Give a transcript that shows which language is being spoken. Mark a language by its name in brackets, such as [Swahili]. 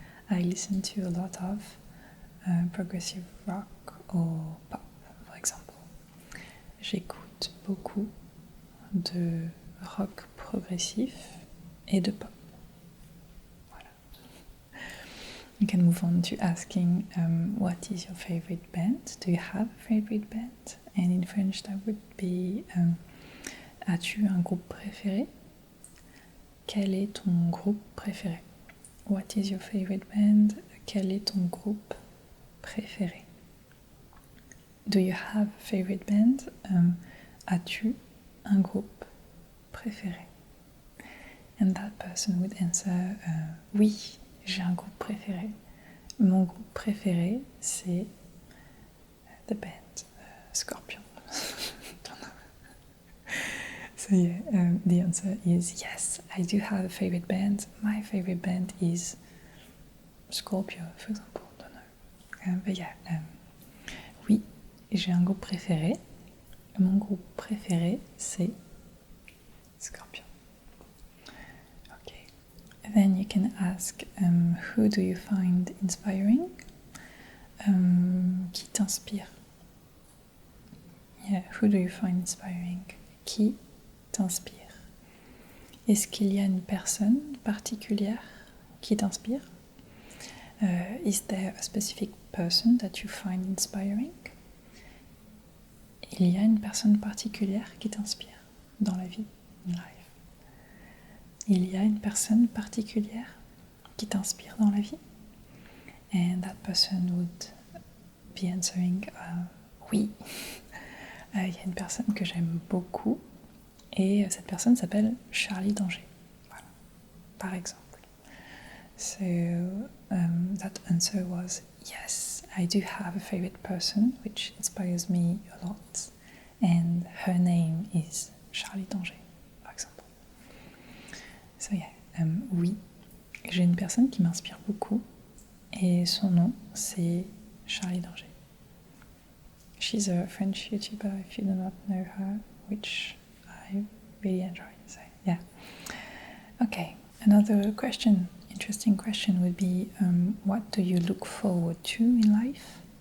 [English] I listen to a lot of progressive rock or pop, for example. [French] J'écoute beaucoup de rock progressif et de pop. Voilà. [English] You can move on to asking what is your favorite band? Do you have a favorite band? And in French that would be [French] as-tu un groupe préféré? Quel est ton groupe préféré? [English] What is your favorite band? [French] Quel est ton groupe préféré? [English] Do you have a favorite band? [French] As-tu un groupe préféré? [English] And that person would answer, [French] oui, j'ai un groupe préféré. Mon groupe préféré, c'est [English] the band [French] Scorpion. [English] So yeah, the answer is yes, I do have a favorite band. My favorite band is Scorpio, for example. Don't know. But yeah, [French] oui, j'ai un groupe préféré. Mon groupe préféré, c'est Scorpion. [English] Okay. Then you can ask, who do you find inspiring? [French] Qui t'inspire? [English] Yeah, who do you find inspiring? [French] Qui t'inspire? Est-ce qu'il y a une personne particulière qui t'inspire? [English] Is there a specific person that you find inspiring? [French] Il y a une personne particulière qui t'inspire dans la vie, [English] in life. [French] Il y a une personne particulière qui t'inspire dans la vie? [English] And that person would be answering, oui. [French] Il y a une personne que j'aime beaucoup et cette personne s'appelle Charlie Danger. Voilà. Par exemple. [English] So that answer was yes, I do have a favorite person which inspires me a lot and her name is Charlie Danger, [French] par exemple. [English] So yeah, [French] oui, j'ai une personne qui m'inspire beaucoup et son nom c'est Charlie Danger. [English] She's a French YouTuber, if you do not know her, which I really enjoy. So, yeah. Okay, another question, interesting question would be, what do you look forward to in life?